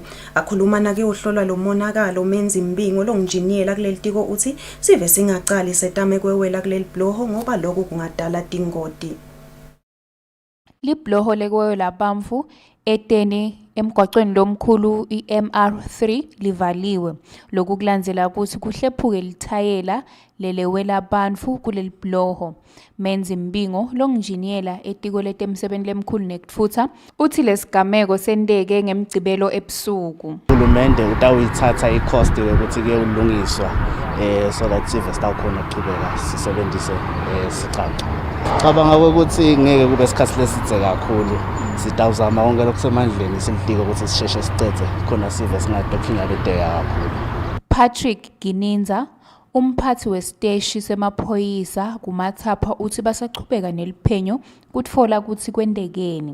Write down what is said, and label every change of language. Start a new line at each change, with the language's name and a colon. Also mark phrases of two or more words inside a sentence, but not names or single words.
Swati: Akhuluma nake uhlolwa lo monakalo menzi mbingo longinjiniyela kuleli tiko uthi sive singacali setame kwewela kuleli bloho ngoba lokhu kungadala tingoti. Libloho lekwewela bamfu eteni emgwaqweni lomkhulu iMR3 livaliwe lokukulandzela ukuthi kuhlephuke lithayela lelewela abantu kuleli bloho. Menzi mbingo longinjiniyela etiko letemsebenti lemkhulu nekutfutsa uthi lesigameko senteke ngemgcibelo ebusuku. Uhulumende utawuyithatha i-cost ukuthi ke ulungiswa
English: so that
Swati: sive sitawukhona ukuchubeka sisebenzise sicaco. Cabanga ukuthi ngeke kube isikhathi lesidze kakhulu. Sitawuzama konke lokusemandleni silitiko ukuthi sisheshe sicede khona sive singadophinga bedeka kakhulu. Patrick Gininza umphathi wesiteshi semaphoyisa kumathapha uthi basachubeka neliphenyo kutfola ukuthi kwendekeni.